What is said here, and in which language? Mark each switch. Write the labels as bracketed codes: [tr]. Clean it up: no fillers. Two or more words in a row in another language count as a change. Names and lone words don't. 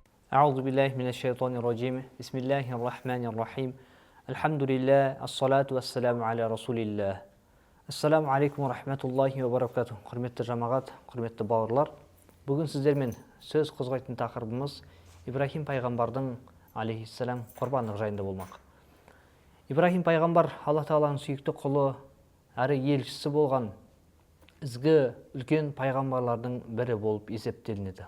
[ar] أعوذ بالله من الشيطان الرجيم بسم الله الرحمن الرحيم. الحمد لله والصلاة والسلام على رسول الله. السلام عليكم ورحمة الله وبركاته. [kk] Құрметті жамағат, құрметті бауырлар. Бүгін сіздермен сөз қозғайтын тақырыбымыз Ибрахим пайғамбардың алейхиссалам құрбандығы жайында болмақ. Ибрахим пайғамбар Алла Тағаланың сүйікті құлы әрі елшісі болған ізгі үлкен пайғамбарлардың бірі болып есептелінеді.